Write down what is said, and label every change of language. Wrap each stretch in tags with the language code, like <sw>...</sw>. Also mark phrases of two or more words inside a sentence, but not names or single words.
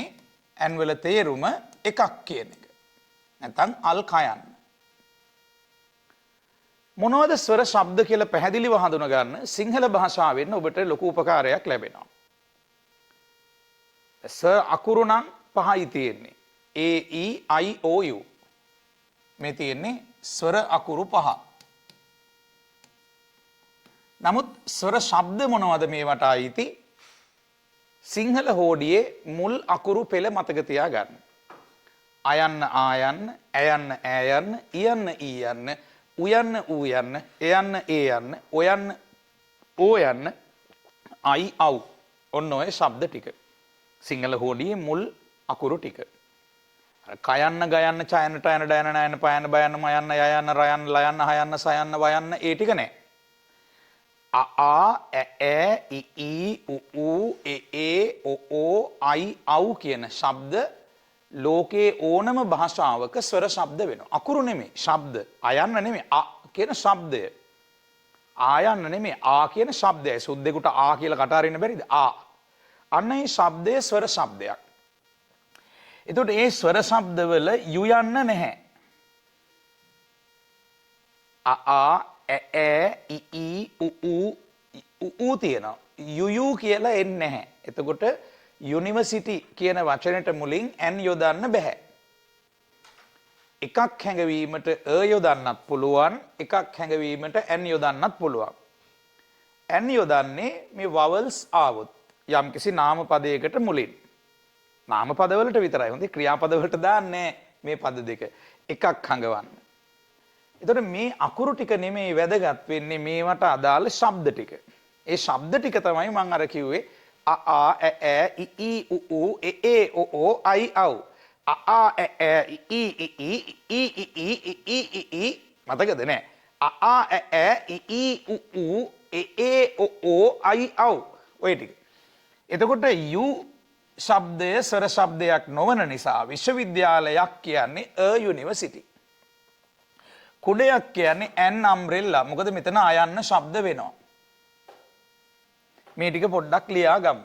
<si>n වල තේරුම එකක් කියන එක. නැත්නම් අල් කයන්න. මොනවද ස්වර ශබ්ද කියලා පැහැදිලිව හඳුනා ගන්න සිංහල භාෂාවෙන් ඔබට ලොකු උපකාරයක් ලැබෙනවා. ස්වර අකුරු නම් පහයි තියෙන්නේ. a e i o u. මේ තියෙන්නේ ස්වර අකුරු පහ. නමුත් ස්වර ශබ්ද මොනවද මේවට අයිති? සිංහල හෝඩියේ මුල් අකුරු පෙළ මතක තියාගන්න. අයන්න ආයන්න, ඇයන්න ඈයන්න, ඉයන්න ඊයන්න, උයන්න ඌයන්න, එයන්න ඒයන්න, ඔයන්න ඕයන්න, අයි අව්. ඔන්න ඔය ශබ්ද ටික. සිංහල හෝඩියේ මුල් අකුරු ටික. කයන්න, ගයන්න, චයන්න, ටයන්න, ඩයන්න, නයන්න, පයන්න, බයන්න, මයන්න, යයන්න, රයන්න, ලයන්න, හයන්න, සයන්න, වයන්න ඒ ටික නෑ. a ä ä i i u u e e o o i au කියන ශබ්ද ලෝකේ ඕනම භාෂාවක ස්වර ශබ්ද වෙනවා. අකුරු නෙමෙයි ශබ්ද. අයන්න නෙමෙයි අ කියන ශබ්දය. ආයන්න නෙමෙයි ආ කියන ශබ්දයයි. සුද්දෙකුට ආ කියලා කට අරින්න බැරිද? ආ. අන්න ඒ ශබ්දය ස්වර ශබ්දයක්. එතකොට ඒ ස්වර ශබ්දවල යු යන්න නැහැ. a a ä ä i i u u තියෙනවා. යු කියලා එන්නේ නැහැ. එතකොට යුනිවර්සිටි කියන වචනෙට මුලින් n යොදන්න බෑ. එකක් හැඟවීමට යොදන්නත් පුළුවන්, එකක් හැඟවීමට n යොදන්නත් පුළුවන්. n යොදන්නේ මේ vowels ආවොත් යම්කිසි නාම පදයකට මුලින්. නාම පදවලට විතරයි. හොඳේ ක්‍රියාපද වලට දාන්නේ මේ පද දෙක. එකක් හංගවන්න. එතකොට මේ අකුරු ටික නෙමෙයි වැදගත් වෙන්නේ මේවට අදාළ ශබ්ද ටික. ඒ ශබ්ද ටික තමයි මම අර කිව්වේ a a ä ä i i u u e e o o ai au a a ä ä i i i i i i i i i i මතකද නෑ a a ä ä i i u u e e o o ai au ඔය ටික. එතකොට u ශබ්දය ස්වර ශබ්දයක් නොවන නිසා විශ්වවිද්‍යාලයක් කියන්නේ</si> <en>a university.</en> <si>කුඩයක් කියන්නේ</si> <en>an umbrella.</en> <si>මොකද මෙතන අයන්න ශබ්ද වෙනවා. මේ ටික පොඩ්ඩක් ලියා ගමු.</si>